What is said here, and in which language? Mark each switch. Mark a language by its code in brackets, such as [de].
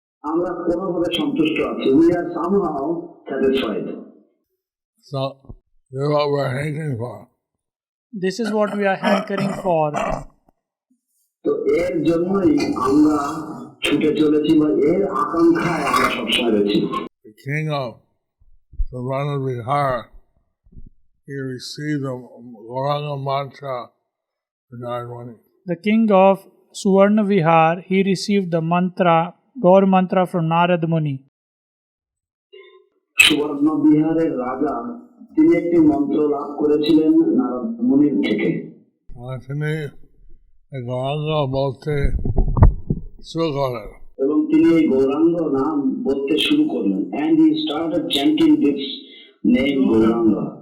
[bn] আমরা কোনোভাবে সন্তুষ্ট আছি, [en] we are somehow satisfied. So this is what we're hankering for. This is what we are hankering for. [bn] তো এর জন্যই আমরা ছুটে চলেছি বা এর আকাঙ্ক্ষায় আমরা সবসময় রয়েছি। [en] The king of Suvarna Vihar, he received the Gauranga mantra for Narayana. The king of Suvarna Vihar, he received the mantra, Gaur mantra from Narad Muni. [bn] সুবর্ণ বিহারের রাজা তিনি একটি মন্ত্র লাভ করেছিলেন নারদ মুনির থেকে। তিনি গৌরাঙ্গ বলতে শুরু করেন এবং তিনি এই গৌরাঙ্গ নাম বলতে শুরু করলেন, [en] and he started chanting this name [bn] Gauranga.